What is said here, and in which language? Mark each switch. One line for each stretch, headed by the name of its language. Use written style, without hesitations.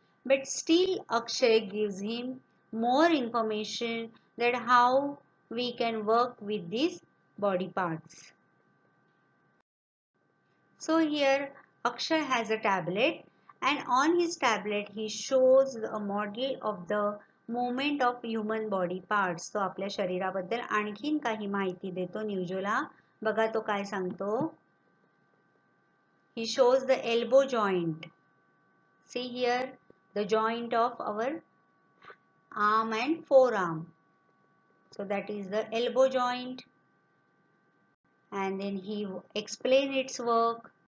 English: But still Akshay gives him more information that how we can work with these body parts. So here Akshay has a tablet, and on his tablet he shows a model of the movement of human body parts.
Marathi: तो आपल्या शरीराबद्दल आणखीन काही माहिती देतो न्यूजोला. बघा तो काय सांगतो.
English: He shows the elbow joint. See here the joint of our arm and forearm. So that is the elbow joint. And then he explain its work.